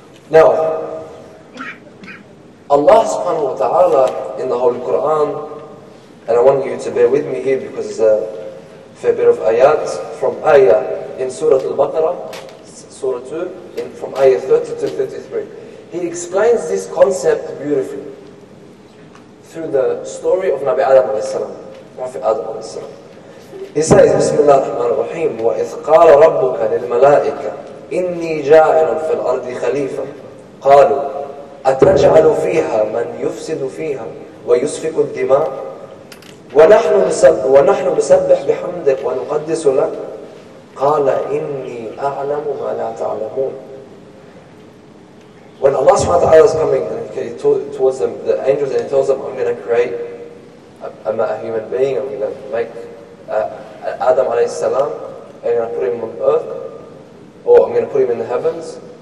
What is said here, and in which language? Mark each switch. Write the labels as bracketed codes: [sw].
[en] Now, Allah subhanahu wa ta'ala in the Holy Quran, and I want you to bear with me here because it's a fair bit of ayat, from ayah in Surah Al-Baqarah, Surah 2, from ayah 30 to 33. He explains this concept beautifully through the story of Nabi Adam alayhi salam. Prophet Adam alayhi salam. He says, [ar] Bismillah ar-Rahman ar-Rahim, وَإِذْ قَالَ رَبُّكَ لِلْمَلَائِكَةِ إِنِّي جَاعِلٌ فِي الْأَرْضِ خَلِيفَةً قَالُوا أَتَجْعَلُ فِيهَا مَنْ يُفْسِدُ فِيهَا وَيُسْفِكُ الدِّمَاءَ وَنَحْنُ نُسَبِّحُ بِحَمْدِكَ وَنُقَدِّسُ لَكَ قَالَ إِنِّي أعلم ما لا تعلمون. [en] When Allah subhanahu wa ta'ala is coming and he towards them, the angels, and he tells them, I'm going to create a human being, I'm going to make Adam alayhi salam, I'm going to put him on earth, or I'm going to put him in the heavens.